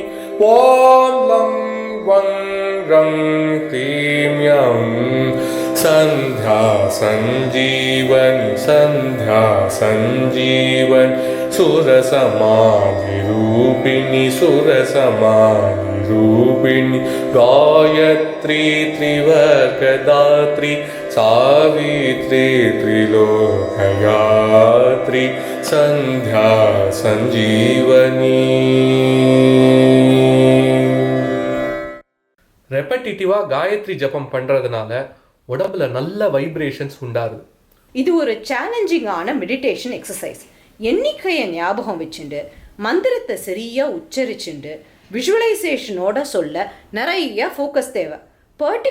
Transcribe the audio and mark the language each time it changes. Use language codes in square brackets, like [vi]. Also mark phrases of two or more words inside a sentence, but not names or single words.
[sa] ॐ लं वं रं क्रीं यं सन्ध्या सञ्जीवनी सन्ध्या सञ्जीवन् सुरसमाधि रूपिणी सुरसमाधि रूपिणी गायत्री त्रिवर्गदात्री सावित्री त्रिलोकयात्री संध्या संजीवनी. [ta] ரெப்படிட்டிவா காயத்ரி ஜபம் பண்றதுனால உடம்புல நல்ல வைப்ரேஷன்ஸ் உண்டாகுது. இது ஒரு சேலஞ்சிங்கான [en] meditation exercise. [ta] எண்ணிக்கையை ஞாபகம் வச்சுண்டு மந்திரத்தை சரியா உச்சரிச்சுண்டு விஷுவலைசேஷனோட சொல்ல நிறைய ஃபோக்கஸ் தேவை.